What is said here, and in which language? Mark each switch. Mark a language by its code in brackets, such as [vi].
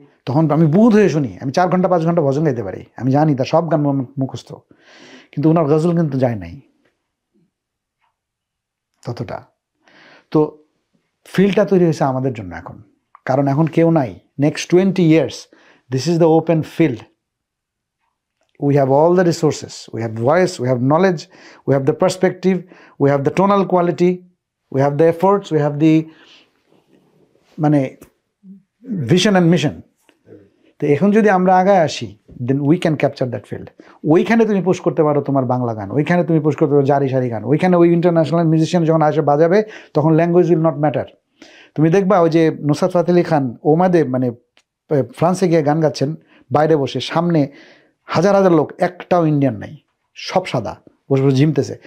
[bn] তখন আমি বুধ হয়ে শুনি, আমি 4 ঘন্টা 5 ঘন্টা ভজন গাইতে পারি, আমি জানি তার সব গান মুখস্থ, কিন্তু ওনার গজল কিন্তু যায় নাই ততটা। তো ফিল্ডটা তৈরি হয়েছে আমাদের জন্য এখন, কারণ এখন কেউ নাই। [en] Next 20 years this is the open field. We have all the resources, we have voice, we have knowledge, we have the perspective, we have the tonal quality, we have the efforts, we have the মানে vision and mission. [bn] তো এখন যদি আমরা আগায় আসি, [en] Then we can capture that field. [bn] ওইখানে তুমি push করতে পারো তোমার বাংলা গান, ওইখানে তুমি পুশ করতে পারো জারি সারি গান, ওইখানে ওই ইন্টারন্যাশনাল মিউজিশিয়ান যখন আসে বাজাবে তখন [en] Language will not matter. [bn] তুমি দেখবা ওই যে নুসরাত ফাতে আলী খান ওমাদে মানে ফ্রান্সে গিয়ে গান গাচ্ছেন, বাইরে বসে সামনে হাজার হাজার লোক, একটাও ইন্ডিয়ান নাই, সব সাদা, বসে বসে ঝিমতেছে।